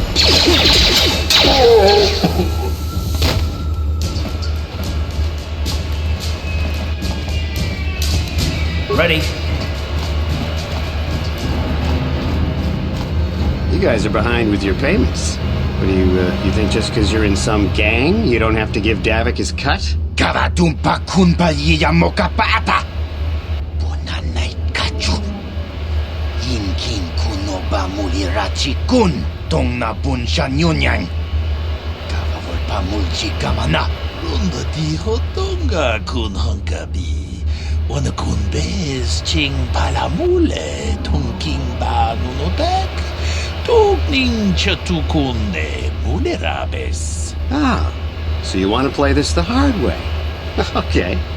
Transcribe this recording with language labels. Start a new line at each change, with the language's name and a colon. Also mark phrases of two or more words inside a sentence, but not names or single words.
English: Ready? You guys are behind with your payments. What do you think just because you're in some gang, you don't have to give Davik his cut? Kavatumpa kunpa yiyamokapata. Bonanay kachu. Yinkin kunoba mulirachi kun. Tong na bunshan yunyang. Kavavulpa mulchi kamana. Runda dijo tonga kun honkabi. Wana kun bez ching palamule. Tungking ba nunotak. Tugning chatukunde mulerabes. Ah, so you want to play this the hard way. Okay.